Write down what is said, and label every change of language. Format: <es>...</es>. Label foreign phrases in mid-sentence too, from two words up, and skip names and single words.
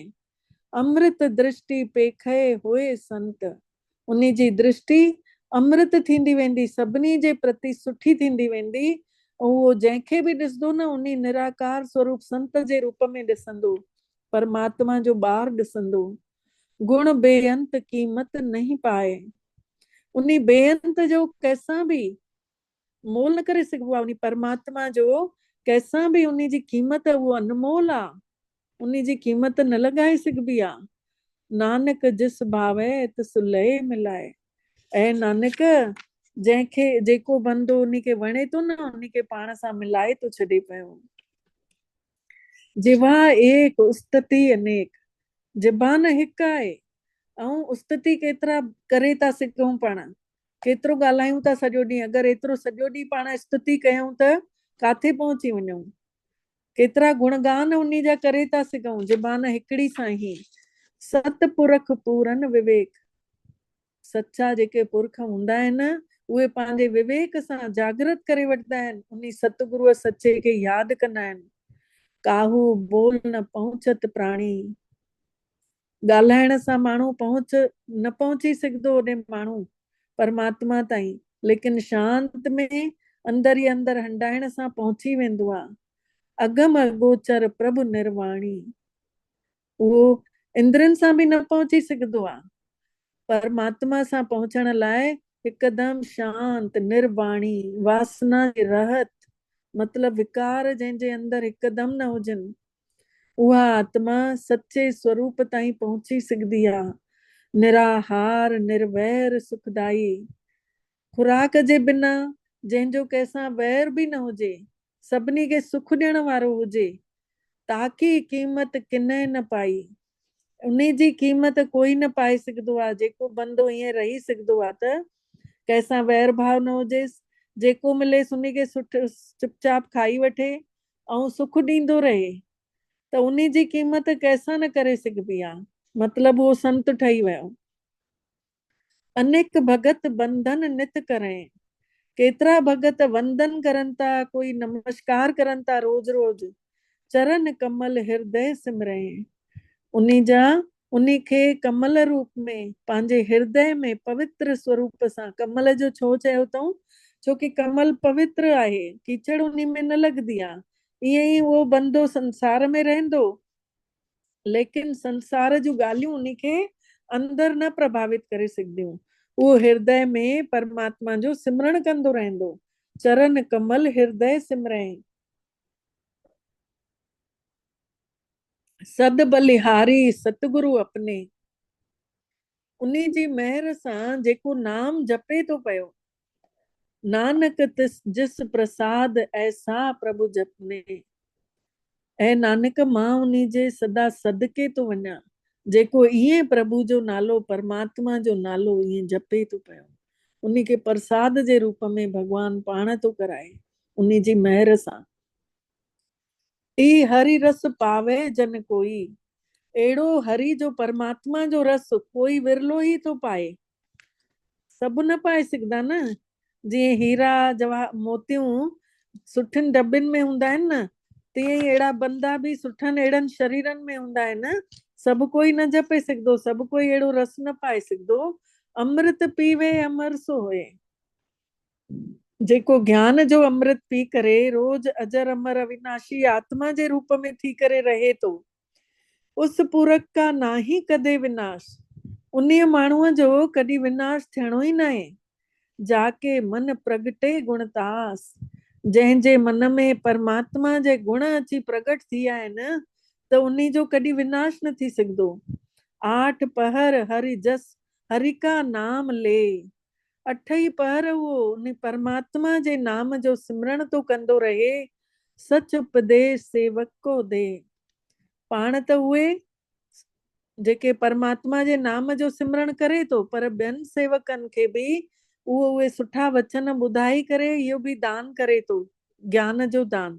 <pa>ਅੰਮ੍ਰਿਤ ਦ੍ਰਿਸ਼ਟਿ ਪੇਖੇ ਹੋਏ ਸੰਤ,</pa> <sd>उन्ही जी दृष्टि अमृत थींदी वेंदी, सभिनी जे प्रति सुठी थींदी वेंदी। उहो जंहिंखे बि ॾिसंदो न, उन्ही निराकार स्वरूप संत जे रूप में ॾिसंदो, परमात्मा जो ॿार ॾिसंदो।</sd> <pa>ਗੁਣ ਬੇਅੰਤ ਕੀਮਤ ਨਹੀਂ ਪਾਏ,</pa> <sd>उन्ही बेअंत जो कैसां बि मोल न करे सघिबो आहे। उन परमात्मा जो कैसां बि उन जी कीमत उहो अनमोल आहे, उन जी कीमत न लॻाए सघिबी आहे।</sd> <pa>ਨਾਨਕ ਜਿਸ ਭਾਵੇ ਤਿਸ ਲਯ ਮਿਲਾਏ,</pa> <sd>ऐं नानक जंहिंखे जेको बंदो उन खे वणे थो न, उन खे पाण सां मिलाए थो छॾे पियो।</sd> <pa>ਜਿਵਾ ਏਕ ਉਸਤਤਿ ਅਨੇਕ,</pa> <sd>ज़बान हिकु आहे ऐं उस्तति केतिरा करे था सघूं, पाण केतिरो ॻाल्हायूं था सॼो ॾींहुं। अगरि एतिरो सॼो ॾींहुं पाण स्तुति कयूं त काथे पहुची वञूं, केतिरा गुणगान उन जा करे था सघूं ज़बान हिकिड़ी सां ई।</sd> <pa>ਸਤਪੁਰਖ ਪੂਰਨ ਵਿਵੇਕ,</pa> <sd>सचा जेके पुरख हूंदा आहिनि उहे पंहिंजे विवेक सां जागृत करे वठंदा आहिनि, उन सतगुरूअ सचे खे यादि कंदा आहिनि।</sd> <pa>ਕਾਹੂ ਬੋਲ ਨ ਪਹੁਚਤ ਪ੍ਰਾਣੀ,</pa> <sd>ॻाल्हाइण सां माण्हू न पहुची सघंदो ओॾे माण्हू परमात्मा ताईं, लेकिन शांत में अंदर ई अंदर हंडाइण सां पहुची वेंदो आहे।</sd> <pa>ਅਗਮ ਅਗੋਚਰ ਪ੍ਰਭੁ ਨਿਰਵਾਣੀ,</pa> <sd>उहो इंद्रनि सां बि न पहुची सघंदो आहे। परमात्मा सां पहुचण लाइ हिकदमि शांत निर्वाणी, वासना जी रहत, मतलब विकार जंहिंजे अंदर हिकदमि न हुजनि, उहा आत्मा सचे स्वरूप ताईं पहुची सघंदी आहे।</sd> <pa>ਨਿਰਾਹਾਰ ਨਿਰਵੈਰ ਸੁਖਦਾਈ,</pa> <sd>खुराक जे बिना, जंहिंजो कंहिंसां वैर बि न हुजे, सभिनी खे सुख ॾियण वारो हुजे,</sd> <pa>ਤਾਕੀ ਕੀਮਤ ਕਿਨ੍ਹੇ ਨ ਪਾਈ,</pa> <sd>उन जी क़ीमत कोई न पाए सघंदो आहे। जेको बंदो ईअं रही सघंदो आहे त कंहिंसां वैर भाव न हुजेसि, जेको मिलेसि उन खे चुपचाप खाई वठे ऐं सुख ॾींदो रहे, त उन जी क़ीमत कंहिंसां न करे सघिबी आहे, मतलब उहो संत ठही वियो।</sd> <pa>ਅਨੇਕ ਭਗਤ ਬੰਧਨ ਨਿਤ ਕਰੇਂ,</pa> <sd>केतिरा भगत वंदन करनि था, कोई नमस्कार करनि था रोज रोज।</sd> <pa>ਚਰਣ ਕਮਲ ਹ੍ਰਿਦਯ ਸਿਮਰੇਂ,</pa> <sd>उन खे कमल रूप में पंहिंजे हृदय में पवित्र स्वरूप सां, कमल जो छो चयो अथऊं, छोकी कमल पवित्र आहे, कीचड़ उन में न लॻंदी आहे। ईअं ई उहो बंदो संसार में रहंदो, लेकिन संसार जूं ॻाल्हियूं उन खे अंदर न प्रभावित करे सघंदियूं। उहो हृदय में परमात्मा जो सिमरण कंदो रहंदो।</sd> <pa>ਚਰਣ ਕਮਲ ਹ੍ਰਿਦਯ ਸਿਮਰੇਂ, ਸਦ ਬਲਿਹਾਰੀ ਸਤਗੁਰੁ ਅਪਨੇ,</pa> <sd>उन जी महर सां जेको नाम जपे थो पियो,</sd> <pa>ਨਾਨਕ ਜਿਸ ਪ੍ਰਸਾਦ ਐਸਾ ਪ੍ਰਭੁ ਜਪਨੇ,</pa> <sd>ऐं नानक मां उन जे सदा सदके थो वञा, जेको ईअं प्रभु जो नालो, परमात्मा जो नालो ईअं जपे थो पियो, उन खे प्रसाद जे रूप में भगवान पाण थो कराए उन जी महर सां।</sd> <pa>ਈ ਹਰਿ ਰਸ ਪਾਵੇ ਜਨ ਕੋਈ,</pa> <sd>अहिड़ो हरि जो परमात्मा जो रस कोई विरलो ई थो पाए, सभु न पाए सघंदा न। जीअं हीरा जवाहर मोतियूं सुठिन दॿिन में हूंदा आहिनि न, तीअं ई अहिड़ा बंदा बि सुठनि अहिड़नि शरीरनि में हूंदा आहिनि, सभु कोई न जपे सघंदो, सभु कोई अहिड़ो रस न पाए सघंदो।</sd> <pa>ਅੰਮ੍ਰਿਤ ਪੀਵੇ ਅਮਰ ਸੋ ਹੋਏ,</pa> <sd>जेको ज्ञान जो अमृत पी करे रोज अजर अमर अविनाशी आत्मा जे रूप में थी करे रहे थो,</sd> <pa>ਉਸ ਪੂਰਕ ਕਾ ਨਾਹੀ ਕਦੇ ਵਿਨਾਸ਼,</pa> <sd>उन माण्हूअ जो कॾहिं विनाश थियणो ई न आहे।</sd> <pa>ਜਾਕੇ ਮਨ ਪ੍ਰਗਟੇ ਗੁਣਤਾਸ,</pa> <sd>जंहिंजे मन में परमात्मा जे गुण अची प्रगट थी विया आहिनि, त उन जो कॾहिं विनाश न थी सघंदो।</sd> <pa>ਆਠ ਪਹਰ ਹਰਿ ਜਸ ਹਰਿ ਕਾ ਨਾਮ ਲੇ,</pa> <sd>अठ ई पहर उहो उन परमात्मा जे नाम जो सिमरण तो कंदो रहे।</sd> <pa>ਸਚ ਉਪਦੇਸ਼ ਸੇਵਕ ਕੋ ਦੇ,</pa> <sd>पाण त उहे जेके परमात्मा जे नाम जो सिमरण करे थो, पर ॿियनि सेवकनि खे बि उहे सुठा वचन ॿुधाई करे इहो बि दान करे थो, ज्ञान जो दान।</sd>